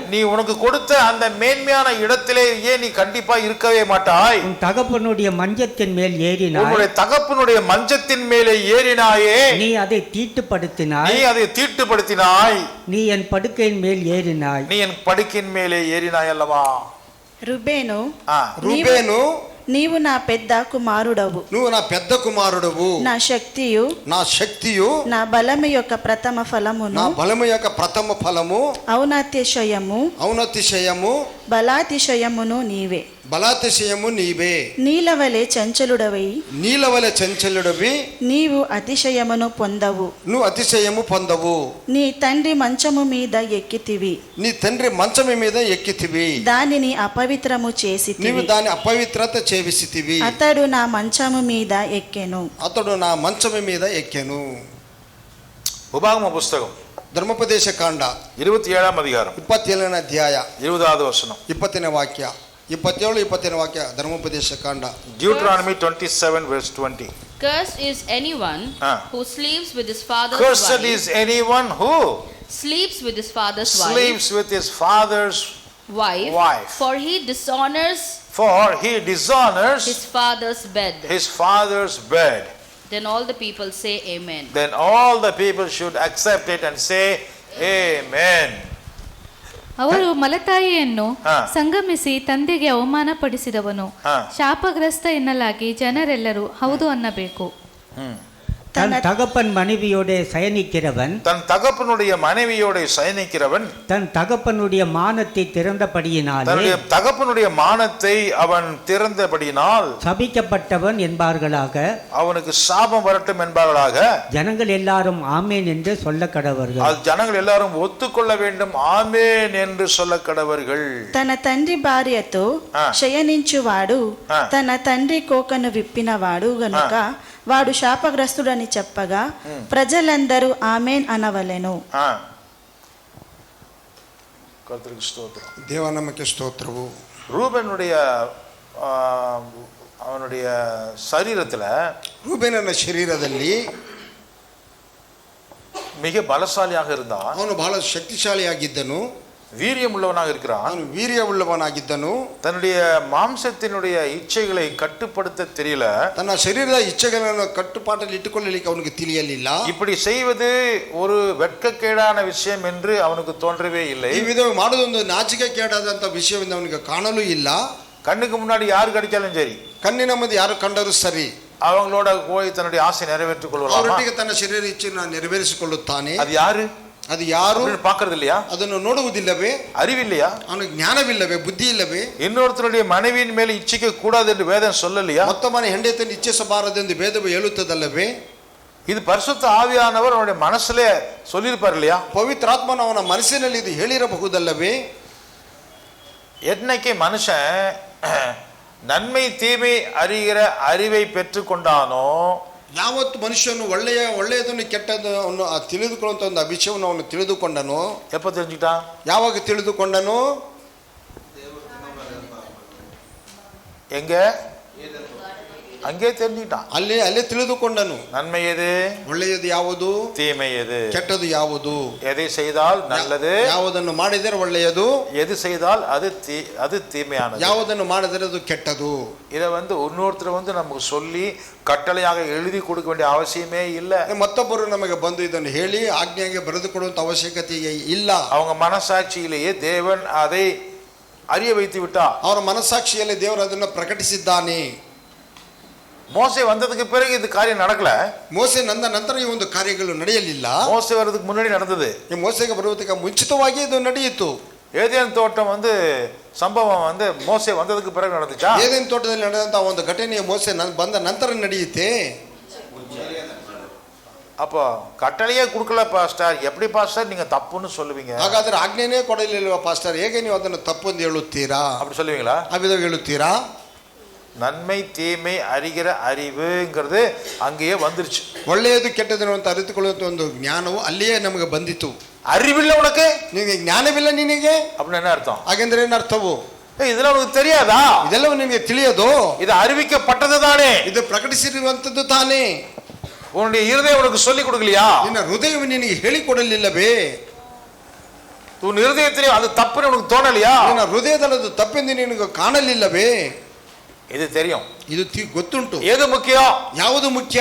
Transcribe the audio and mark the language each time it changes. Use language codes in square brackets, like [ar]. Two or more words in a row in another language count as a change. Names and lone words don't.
[ta] நீ உனக்கு கொடுத்த அந்த மேன்மையான இடத்திலேயே நீ கண்டிப்பா இருக்கவே மாட்டாய். உன் தகப்பனுடைய மஞ்சத்தின் மேல் ஏறினாய். உன்னுடைய தகப்பனுடைய மஞ்சத்தின் மேலே ஏறினாயே. நீ அதை தீட்டுப்படுத்தினாய். நீ என் படுக்கையின் மேல் ஏறினாய். நீ என் படுக்கையின் மேலே ஏறினாய் அல்லவா? [te] ರುಬೇನು, నీవు నా పెద్ద కుమారుడవు. నువ్వు నా పెద్ద కుమారుడవు. నా శక్తియు నా బలము యొక్క ప్రథమ ఫలము. ఔన్నత్యశయము బలాతిశయమును నీవే. బలాతిశయము నీవే. నీలవలె చంచలుడవై. నీలవలె చంచలుడవి. నీవు అతిశయమును పొందవు. నువ్వు అతిశయము పొందవు. నీ తండ్రి మంచము మీద ఎక్కితివి. నీ తండ్రి మంచము మీద ఎక్కితివి. దానిని అపవిత్రము చేసితివి. నీవు దాని అపవిత్రత చేసితివి. అతడు నా మంచము మీద ఎక్కెను. అతడు నా మంచము మీద ఎక్కెను. [ta] உபாகம புஸ்தகம் [kn] ಧರ್ಮೋಪದೇಶ ಕಾಂಡ [te] 27వ అధ్యాయం [kn] 27ನೇ ಅಧ್ಯಾಯ [te] 20వ వచనం [kn] 20ನೇ ವಾಕ್ಯ 27-20ನೇ ವಾಕ್ಯ ಧರ್ಮೋಪದೇಶ ಕಾಂಡ. [en] Deuteronomy 27 verse 20. Cursed is anyone who sleeps with his father's Cursed wife. is anyone who Sleeps with his father's sleeps with his father's wife. For he dishonors his father's bed. His father's bed. Then all the people say amen. Then all the people should accept it and say amen. [kn] ಅವರು ಮಲತಾಯಿಯನ್ನು ಸಂಗಮಿಸಿ ತಂದೆಗೆ ಅವಮಾನಪಡಿಸಿದವನು ಶಾಪಗ್ರಸ್ತ ಎನ್ನಲಾಗಿ ಜನರೆಲ್ಲರೂ ಹೌದು ಅನ್ನಬೇಕು. [ta] தன் தகப்பன் மனைவியோட சயனிக்கிறவன் தன் தகப்பனுடைய மனைவியோட சயனிக்கிறவன் தன் தகப்பனுடைய மானத்தை திறந்தபடியினாலே தன்னுடைய தகப்பனுடைய மானத்தை அவன் திறந்தபடியினால் சபிக்கப்பட்டவன் என்பார்களாக, அவனுக்கு சாபம் வரட்டும் என்பார்களாக. ஜனங்கள் எல்லாரும் ஆமேன் என்று சொல்ல கடவர்கள். அது ஜனங்கள் எல்லாரும் ஒத்துக்கொள்ள வேண்டும், ஆமேன் என்று சொல்ல கடவர்கள். [te] తన తండ్రి భార్యతో శయనించువాడు తన తండ్రి కోకను విప్పినవాడు గనుక వాడు శాపగ్రస్తుడని చెప్పగా ప్రజలందరూ ఆమేన్ అనవలెను. [ta] கர்த்தருக்கு ஸ்தோத்திரம். [kn] ದೇವನಾಮಕ್ಕೆ ಸ್ತೋತ್ರವು. [ta] ரூபனுடைய அவனுடைய சரீரத்துல [kn] ರೂಬೇನನ ಶರೀರದಲ್ಲಿ [ta] மிக பலசாலியாக இருந்தான். [kn] ಅವನು ಬಹಳ ಶಕ್ತಿಶಾಲಿಯಾಗಿದ್ದನು. [ta] வீரியம் உள்ளவனாக இருக்கிறான். [kn] ಅವನು ವೀರ್ಯವುಳ್ಳವನಾಗಿದ್ದನು. [ta] தன்னுடைய மாம்சத்தினுடைய இச்சைகளை கட்டுப்படுத்த தெரியல. [kn] ತನ್ನ ಶರೀರದ ಇಚ್ಛೆಗಳನ್ನು ಕಟ್ಟುಪಾಟಲ್ಲಿ ಇಟ್ಟುಕೊಳ್ಳಲಿಕ್ಕೆ ಅವನಿಗೆ ತಿಳಿಯಲಿಲ್ಲ. [ta] இப்படி செய்வது ஒரு வெட்கக்கேடான விஷயம் என்று அவனுக்கு தோன்றவே இல்லை. [kn] ಈ ವಿಧ ಮಾಡುವುದೊಂದು ನಾಚಿಕೆಗೇಡಾದಂತ ವಿಷಯವೆಂದು ಅವನಿಗೆ ಕಾಣಲೂ ಇಲ್ಲ. [ta] கண்ணுக்கு முன்னாடி யாரு கிடைச்சாலும் சரி, [kn] ಕಣ್ಣಿನ ಮುಂದೆ ಯಾರು ಕಂಡರೂ ಸರಿ, [ta] அவங்களோட போய் தன்னுடைய ஆசை நிறைவேற்றிக் கொள்வான். [kn] ಅವರೊಟ್ಟಿಗೆ ತನ್ನ ಶರೀರ ಇಚ್ಛೆಯನ್ನು ನೆರವೇರಿಸಿಕೊಳ್ಳುತ್ತಾನೆ. [ta] அது யாரு? [kn] ಅದು ಯಾರು [ta] பார்க்கறது இல்லையா? [kn] ಅದನ್ನು ನೋಡುವುದಿಲ್ಲವೇ? [ta] அறிவில்லையா? [kn] ಅವನಿಗೆ ಜ್ಞಾನವಿಲ್ಲವೇ? ಬುದ್ಧಿ ಇಲ್ಲವೇ? [ta] இன்னொருத்தருடைய மனைவியின் மேல் இச்சிக்க கூடாது என்று வேதம் சொல்லலையா? [kn] ಮತ್ತೊಬ್ಬನ ಹೆಂಡತಿಯನ್ನು ಇಚ್ಛಿಸಬಾರದೆಂದು ವೇದವು ಹೇಳುತ್ತದಲ್ಲವೇ? [ta] இது பரிசுத்த ஆவியானவர் அவனுடைய மனசுல சொல்லியிருப்பார் இல்லையா? [kn] ಪವಿತ್ರಾತ್ಮನ ಅವನ ಮನಸ್ಸಿನಲ್ಲಿ ಇದು ಹೇಳಿರಬಹುದಲ್ಲವೇ? [ta] என்னைக்கு மனுஷன் நன்மை தீமை அறிகிற அறிவை பெற்று கொண்டானோ, [kn] ಯಾವತ್ತು ಮನುಷ್ಯನು ಒಳ್ಳೆಯದನ್ನು ಕೆಟ್ಟದನ್ನು ತಿಳಿದುಕೊಳ್ಳುವಂತ ಒಂದು ವಿಷಯವನ್ನು ಅವನು ತಿಳಿದುಕೊಂಡನು. [ta] எப்ப தெரிஞ்சுக்கிட்டான்? [kn] ಯಾವಾಗ ತಿಳಿದುಕೊಂಡನು? [ta] எங்க? அங்கே தெரிஞ்சுக்கிட்டான். [kn] ಅಲ್ಲೇ ತಿಳಿದುಕೊಂಡನು. [ta] நன்மை எது, [kn] ಒಳ್ಳೆಯದು ಯಾವುದು, [ta] தீமை எது, [kn] ಕೆಟ್ಟದು ಯಾವುದು, [ta] எதை செய்தால் நல்லது, [kn] ಯಾವುದನ್ನು ಮಾಡಿದರೆ ಒಳ್ಳೆಯದು, [ta] எது செய்தால் அது தீமையானது, [kn] ಯಾವುದನ್ನು ಮಾಡಿದರೆ ಅದು ಕೆಟ್ಟದು. [ta] இதை இன்னொருத்தர் நமக்கு சொல்லி கட்டளையாக எழுதி கொடுக்க வேண்டிய அவசியமே இல்லை. [kn] ಮತ್ತೊಬ್ಬರು ನಮಗೆ ಬಂದು ಇದನ್ನು ಹೇಳಿ ಆಜ್ಞೆಗೆ ಬರೆದುಕೊಡುವಂತ ಅವಶ್ಯಕತೆ ಇಲ್ಲ. [ta] அவங்க மனசாட்சியிலேயே தேவன் அதை அறிய வைத்து விட்டார். [kn] ಅವರ ಮನಸ್ಸಾಕ್ಷಿಯಲ್ಲಿ ದೇವರು ಅದನ್ನು ಪ್ರಕಟಿಸಿದ್ದಾನೆ. [ta] மோசே வந்ததுக்கு பிறகு இது காரியம் நடக்கல. [kn] ಮೋಸೆ ನಂತರ ಈ ಒಂದು ಕಾರ್ಯಗಳು ನಡೆಯಲಿಲ್ಲ. [ta] மோசே வரதுக்கு முன்னாடி நடந்தது. [kn] ಈ ಮೋಸೆಗೆ ಬರುವುದಕ್ಕೆ ಮುಂಚಿತವಾಗಿ ಇದು ನಡೆಯಿತು. [ta] ஏதேன் தோட்டம் சம்பவம் மோசே வந்ததுக்கு பிறகு நடந்துச்சா? [kn] ಏದೇನ್ ತೋಟದಲ್ಲಿ ನಡೆದಂತ ಒಂದು ಘಟನೆ ಮೋಸೆ ಬಂದ ನಂತರ ನಡೆಯುತ್ತೆ. [ta] அப்போ கட்டளையே கொடுக்கல பாஸ்டர், எப்படி பாஸ்டர் நீங்க தப்புன்னு சொல்லுவீங்க? [kn] ಹಾಗಾದ್ರೆ ಆಜ್ಞೆನೇ ಕೊಡಲಿಲ್ವಾ ಪಾಸ್ಟರ್, ಹೇಗೆ ನೀವು ಅದನ್ನು ತಪ್ಪು ಎಂದು ಹೇಳುತ್ತೀರಾ? [ta] அப்படி சொல்லுவீங்களா? [kn] ಅವಿದಾಗ ಹೇಳುತ್ತೀರಾ? [ta] நன்மை தீமை அறிகிற அறிவுங்கிறது அங்கேயே வந்துருச்சு. [kn] ಒಳ್ಳೆಯದು ಕೆಟ್ಟದನ್ನು ಅಂತ ಅರಿತುಕೊಳ್ಳುವಂತ ಒಂದು ಜ್ಞಾನವು ಅಲ್ಲಿಯೇ ನಮಗೆ ಬಂದಿತು. [ta] அறிவில்லை உனக்கு, [kn] ನಿನಗೆ ಜ್ಞಾನವಿಲ್ಲ ನಿನಗೆ [ta] அப்படின்னு என்ன ಅರ್ಥ? [kn] ಹಾಗೆಂದ್ರೆ ಏನು ಅರ್ಥವು? [ta] இதெல்லாம் உனக்கு தெரியாதா? [kn] ಇದೆಲ್ಲವೂ ನಿನಗೆ ತಿಳಿಯೋದು? [ta] இது அறிவிக்கப்பட்டது தானே, [kn] ಇದು ಪ್ರಕಟಿಸಿರುವಂತದ್ದು ತಾನೇ. [ta] உன்னுடைய இருதயம் உனக்கு சொல்லி கொடுக்கலையா? [kn] ನಿನ್ನ ಹೃದಯವು ನಿನಗೆ ಹೇಳಿಕೊಡಲಿಲ್ಲವೇ? [ta] உன் இருதயத்திலே அது தப்புன்னு உனக்கு தோணலையா? [kn] ನಿನ್ನ ಹೃದಯದಲ್ಲಿ ಅದು ತಪ್ಪೆಂದು ನಿನಗೆ ಕಾಣಲಿಲ್ಲವೇ? [ta] இது தெரியும், [kn] ಇದು ಗೊತ್ತುಂಟು. [ta] எது முக்கியம், [kn] ಯಾವುದು ಮುಖ್ಯ?